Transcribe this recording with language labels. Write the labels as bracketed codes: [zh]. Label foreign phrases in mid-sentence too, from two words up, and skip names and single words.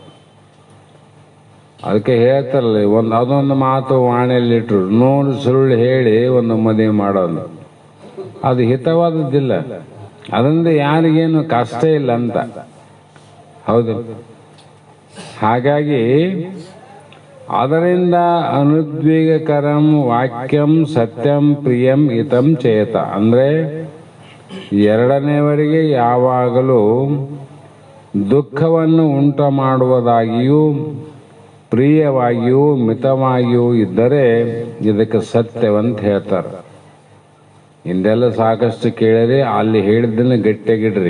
[kn] ಅದಕ್ಕೆ ಹೇಳ್ತಾರಲ್ಲ, ಅದೊಂದು ಮಾತು ವಾಣಿಯಲ್ಲಿಟ್ರು, 100 ಸುಳ್ಳು ಹೇಳಿ ಒಂದು ಮದುವೆ ಮಾಡೋದು, ಅದು ಹಿತವಾದದ್ದಿಲ್ಲ. ಅದರಿಂದ ಯಾರಿಗೇನು ಕಷ್ಟ ಇಲ್ಲ ಅಂತ. ಹೌದು. ಹಾಗಾಗಿ ಅದರಿಂದ [sa] ಅನುದ್ವೇಗಕರಂ ವಾಕ್ಯಂ ಸತ್ಯಂ ಪ್ರಿಯಂ ಹಿತಂ ಚೇತ. [kn] ಅಂದ್ರೆ ಎರಡನೇವರಿಗೆ ಯಾವಾಗಲೂ ದುಃಖವನ್ನು ಉಂಟು ಮಾಡುವುದಾಗಿಯೂ ಪ್ರಿಯವಾಗಿಯೂ ಮಿತವಾಗಿಯೂ ಇದ್ದರೆ ಇದಕ್ಕೆ ಸತ್ಯವಂತ ಹೇಳ್ತಾರೆ. ಹಿಂದೆಲ್ಲ ಸಾಕಷ್ಟು ಕೇಳಿರಿ, ಅಲ್ಲಿ ಹೇಳಿದ್ದನ್ನು ಗಟ್ಟಿಯಾಗಿಡ್ರಿ.